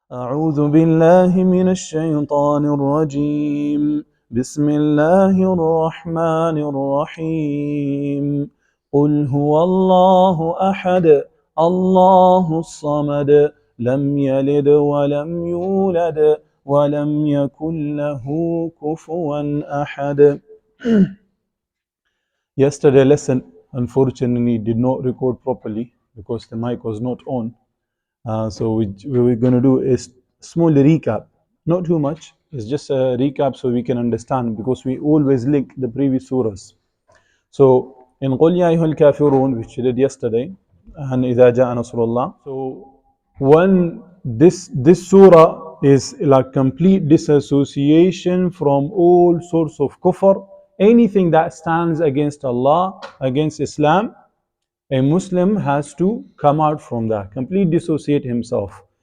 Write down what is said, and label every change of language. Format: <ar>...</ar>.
<ar>أعوذ بالله من الشيطان الرجيم بسم الله الرحمن الرحيم قل هو الله أحد الله الصمد لم يلد ولم يولد ولم يكن له كفوا أحد.</ar> <en>Yesterday lesson unfortunately did not record properly because the mic was not on. So what we're going to do is small recap, not too much. It's just a recap so we can understand, because we always link the previous surahs. So in</en> <ar>قُلْ يَا أَيُّهَا الْكَافِرُونَ,</ar> <en>which we did yesterday, and</en> <ar>إِذَا جَاءَ نَصْرُ اللَّهِ.</ar> <en>So when this surah is like complete disassociation from all sorts of kufr, anything that stands against Allah, against Islam, a Muslim has to come out from that, complete dissociate himself.</en>